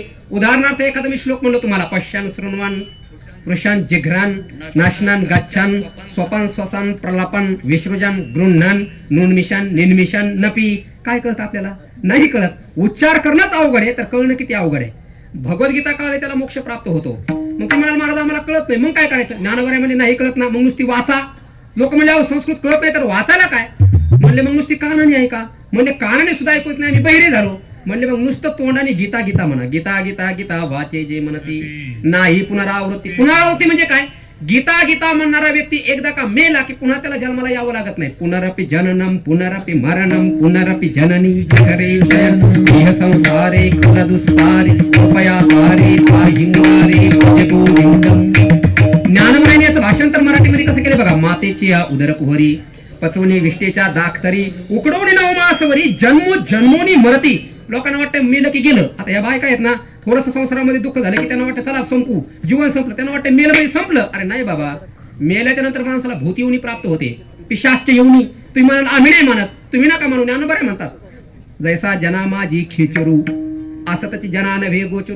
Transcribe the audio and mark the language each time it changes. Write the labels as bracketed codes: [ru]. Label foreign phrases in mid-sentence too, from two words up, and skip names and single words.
[mr] उदाहरणार्थ एखादा मी श्लोक म्हणलो तुम्हाला, [sa] पश्यान शृण्वान वृषान जिघ्रान नाशनान गच्छान स्वपान स्वसान प्रलापन विसृजन गृह्णान नुन्मिशान निन्मिशान नपी. [mr] काय कळतं आपल्याला? नाही कळत. उच्चार करणंच अवघड आहे, तर कळणं किती अवघड आहे. भगवद्गीता कळले त्याला मोक्ष प्राप्त होतो. मग ते म्हणाल महाराज आम्हाला कळत नाही, मग काय करायचं? ज्ञानवऱ्यामध्ये नाही कळत ना, मग नुसती वाचा. लोक म्हणजे अहो संस्कृत कळत नाही तर वाचायला काय? म्हणले मग नुसती कानाने आहे का? म्हणजे कानाने सुद्धा ऐकत नाही, आम्ही बहिरे झालो. म्हणले मग नुसतं तोंडाने गीता गीता म्हणा. गीता गीता गीता वाचे जे म्हणती नाही पुनरावृत्ती. पुनरावृत्ती म्हणजे काय? गीता गीता म्हणणारा व्यक्ती एकदा का मेला की पुन्हा त्याला जन्माला यावं लागत नाही. [sa] पुनरपि जननम पुनरपि मरणम पुनरपि जननी जठरे संसारे कुल दुस्तारे कृपया तारे पाहिंगारे जगोविंदम. [mr] ज्ञानमयाने याचं भाषांतर मराठीमध्ये कसं केलं बघा. मातेची उदर कुहरी पचवणी विष्टेच्या दाखतरी उकडवणी नवमासवरी जन्मो जन्मोनी मरती. लोकांना वाटतं मेलं की गेलं. आता या बायका आहेत ना, थोडस संसारामध्ये दुःख झालं की त्यांना वाटतं चला संपू, जीवन संपलं. त्यांना वाटतं मेलं म्हणजे संपलं. अरे नाही बाबा, मेल्याच्या नंतर माणसाला भूत योनी प्राप्त होते, पिशाच्य योनी. तुम्ही म्हणाल आम्ही नाही म्हणत, तुम्ही नका म्हणून ज्ञानोबा म्हणतात. जैसा जना माझी खिचरू असं त्याची जनान वे गोचरू.